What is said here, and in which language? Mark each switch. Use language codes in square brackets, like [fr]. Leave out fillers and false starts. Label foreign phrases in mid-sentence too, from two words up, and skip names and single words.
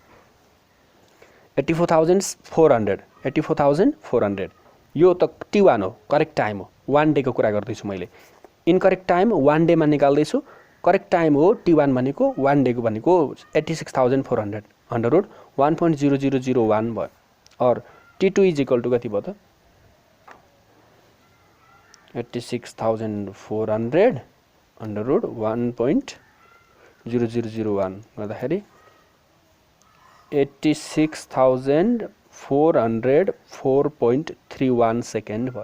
[ne] 84,400 यो त T1 हो, [en] correct time [ne] हो। 1 डे को कुरा गर्दैछु मैले। [en] incorrect time 1 day [ne] मा निकाल्दैछु, [en] correct time [ne] हो T1 भनेको 1 डे को भनेको [en] 86,400 under root 1.0001 [ne] भयो। और [en] T2 is equal to [ne] कति भयो त? [en] 86,400 under root 1.0001 [ne] गर्दाखेरि 86,400 4.31 सेकेन्ड भयो।